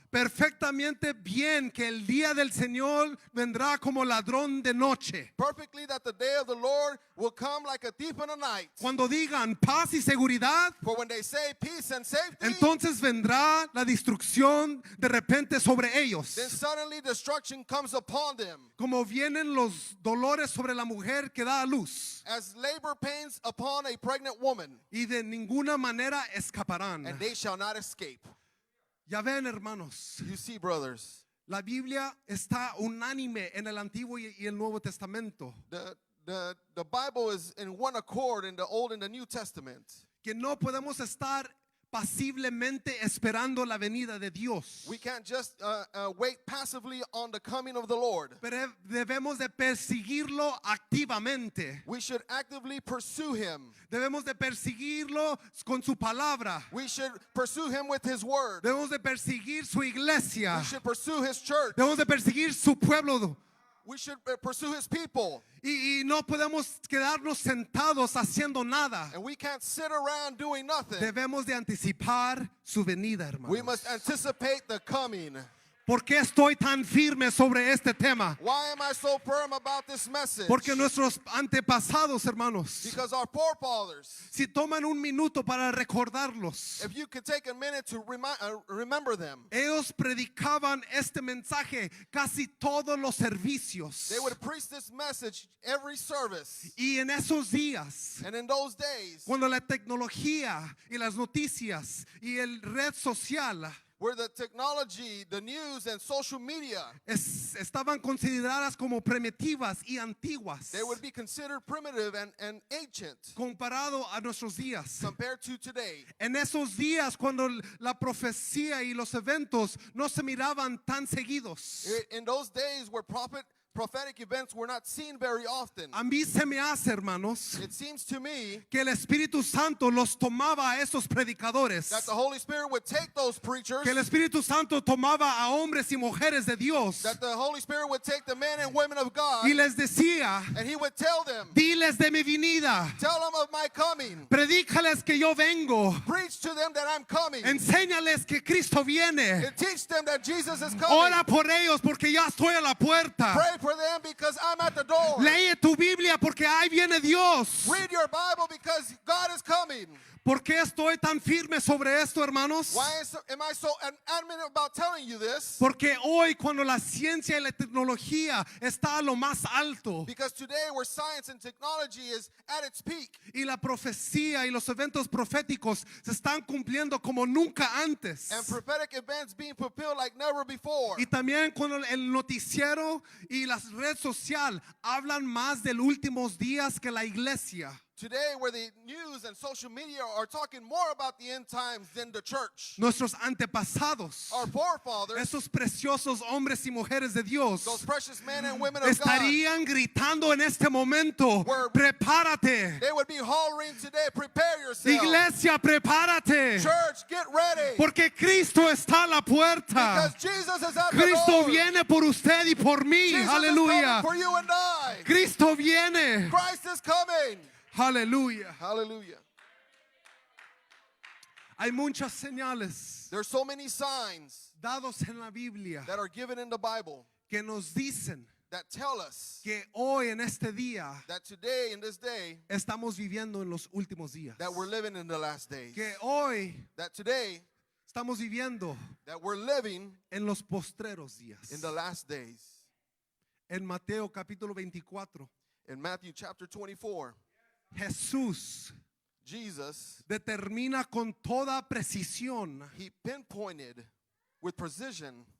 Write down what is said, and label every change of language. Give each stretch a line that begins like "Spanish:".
Spanish: perfectamente bien que el día del Señor vendrá como ladrón de noche.
English: perfectly that the day of the Lord will come like a thief in the night.
Spanish: Cuando digan paz y seguridad,
English: For when they say peace and safety,
Spanish: entonces vendrá la destrucción de repente sobre ellos.
English: then suddenly destruction comes upon them,
Spanish: Como vienen los dolores sobre la mujer que da a luz,
English: as labor pains upon a pregnant woman,
Spanish: y de ninguna manera escaparán.
English: and they shall not escape.
Spanish: Ya ven, hermanos,
English: You see, brothers,
Spanish: la Biblia está unánime en el Antiguo y el Nuevo Testamento,
English: the Bible is in one accord in the Old and the New Testament.
Spanish: que no podemos estar pasiblemente esperando la venida de Dios,
English: We can't just wait passively on the coming of the Lord.
Spanish: pero debemos de perseguirlo activamente.
English: We should actively pursue him.
Spanish: Debemos de perseguirlo con su palabra.
English: We should pursue him with his word.
Spanish: Debemos de perseguir su iglesia.
English: We should pursue his church.
Spanish: Debemos de perseguir su pueblo.
English: We should pursue his people.
Spanish: Y no podemos quedarnos sentados haciendo nada.
English: And we can't sit around doing nothing.
Spanish: Debemos de anticipar su venida, hermanos.
English: We must anticipate the coming.
Spanish: ¿Por qué estoy tan firme sobre este tema?
English: Why am I so firm about this message?
Spanish: Porque nuestros antepasados, hermanos,
English: Because our forefathers,
Spanish: si toman un minuto para recordarlos,
English: if you could take a minute to remember them,
Spanish: ellos predicaban este mensaje casi todos los servicios.
English: they would preach this message every service.
Spanish: Y en esos días,
English: And in those days,
Spanish: cuando la tecnología y las noticias y el red social
English: where the technology, the news, and social media,
Spanish: estaban consideradas como primitivas y antiguas,
English: they would be considered primitive and ancient
Spanish: comparado a nuestros días.
English: compared to today.
Spanish: En esos días, cuando la profecía y los eventos no se miraban tan seguidos,
English: In those days where prophetic events were not seen very often,
Spanish: a mí se me hace, hermanos,
English: it seems to me
Spanish: que el Espíritu Santo los tomaba a esos predicadores,
English: that the Holy Spirit would take those preachers,
Spanish: que el Espíritu Santo tomaba a hombres y mujeres de Dios
English: that the Holy Spirit would take the men and women of God,
Spanish: y les decía:
English: and He would tell them,
Spanish: diles de mi venida,
English: tell them of my coming,
Spanish: predícales que yo vengo,
English: preach to them that I'm coming,
Spanish: enséñales que Cristo viene,
English: and teach them that Jesus is coming.
Spanish: ora por ellos porque ya estoy a la puerta,
English: Pray for them because I'm at the door.
Spanish: lee tu Biblia porque ahí viene Dios.
English: Read your Bible because God is coming.
Spanish: ¿Por qué estoy tan firme sobre esto, hermanos?
English: Why am I so adamant about telling you this?
Spanish: Porque hoy, cuando la ciencia y la tecnología está a lo más alto
English: Because today where science and technology is at its peak,
Spanish: y la profecía y los eventos proféticos se están cumpliendo como nunca antes,
English: and prophetic events being fulfilled like never before.
Spanish: y también cuando el noticiero y la red social hablan más de los últimos días que la iglesia,
English: Today where the news and social media are talking more about the end times than the church.
Spanish: nuestros antepasados,
English: Our forefathers,
Spanish: esos preciosos hombres y mujeres de Dios,
English: those precious men and women of God,
Spanish: estarían gritando en este momento:
English: Word.
Spanish: prepárate,
English: they would be hollering today, prepare yourself.
Spanish: iglesia, prepárate,
English: Church, get ready.
Spanish: porque Cristo está a la puerta.
English: Because Jesus is at the
Spanish: Cristo
English: door.
Spanish: viene por usted y por mí.
English: Jesus
Spanish: Aleluya.
English: is coming for you and I.
Spanish: Cristo viene.
English: Christ is coming.
Spanish: Aleluya.
English: Hallelujah.
Spanish: Hay muchas señales
English: There's so many signs
Spanish: dados en la Biblia
English: that are given in the Bible
Spanish: que nos dicen
English: that tell us
Spanish: que hoy en este día
English: that today, in this day,
Spanish: estamos viviendo en los últimos días.
English: that we're living in the last days.
Spanish: Que hoy
English: That today,
Spanish: estamos viviendo
English: that we're living
Spanish: en los postreros días.
English: in the last days.
Spanish: En Mateo capítulo 24,
English: In Matthew chapter 24,
Spanish: Jesús
English: Jesus,
Spanish: determina con toda precisión
English: He pinpointed with precision